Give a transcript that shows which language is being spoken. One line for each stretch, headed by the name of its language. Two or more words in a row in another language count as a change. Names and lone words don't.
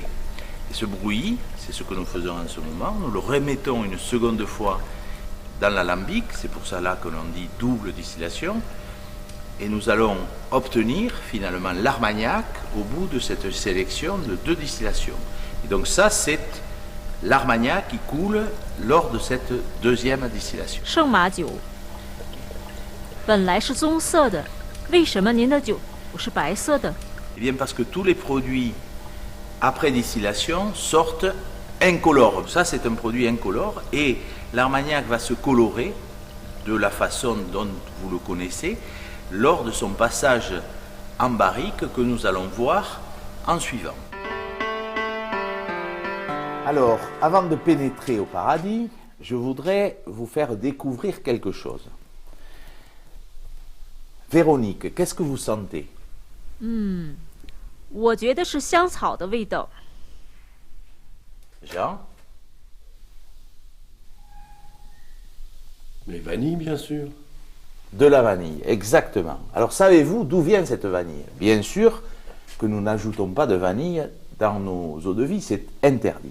French: Et ce brouillis, c'est ce que nous faisons en ce moment. Nous le remettons une seconde fois dans l'alambic, c'est pour ça là que l'on dit double distillation, et nous allons obtenir finalement l'Armagnac au bout de cette sélection de 2 distillations. Et donc ça, c'est l'Armagnac qui coule lors de cette deuxième distillation.
Chinese: 圣马酒本来是棕色的，为什么您的酒不是白色的？
French: Eh bien parce que tous les produits après distillation sortent incolores. Ça, c'est un produit incolore et l'Armagnac va se colorer de la façon dont vous le connaissez lors de son passage en barrique que nous allons voir en suivant. Alors, avant de pénétrer au paradis, je voudrais vous faire découvrir quelque chose. Véronique, qu'est-ce que vous sentez?
Chinese: 我觉得是香草的味道。
French: Jean? Mais vanille, bien sûr. De la vanille, exactement. Alors savez-vous d'où vient cette vanille? Bien sûr que nous n'ajoutons pas de vanille dans nos eaux de vie, c'est interdit.